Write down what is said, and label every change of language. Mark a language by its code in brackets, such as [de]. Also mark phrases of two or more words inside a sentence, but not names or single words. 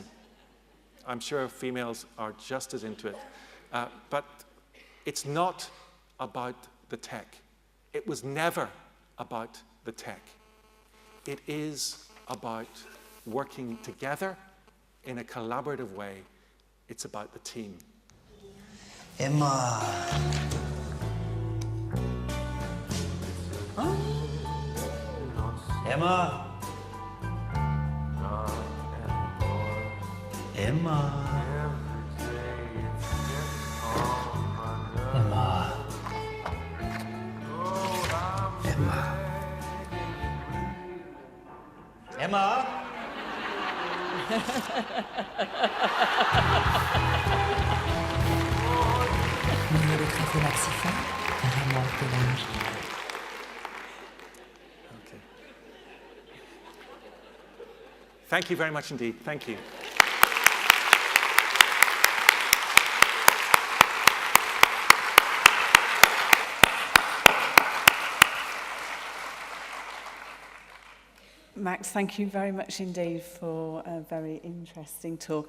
[en] I'm sure females are just as into it. But it's not about the tech. It was never about the tech. It is about working together in a collaborative way. It's about the team. Emma. Huh? Emma. Emma. Emma. Emma. Emma. [fr] Milieu de traitement maxifaire, vraiment pénage. [en] Okay. Thank you very much indeed. Thank you. Max, thank you very much indeed for a very interesting talk.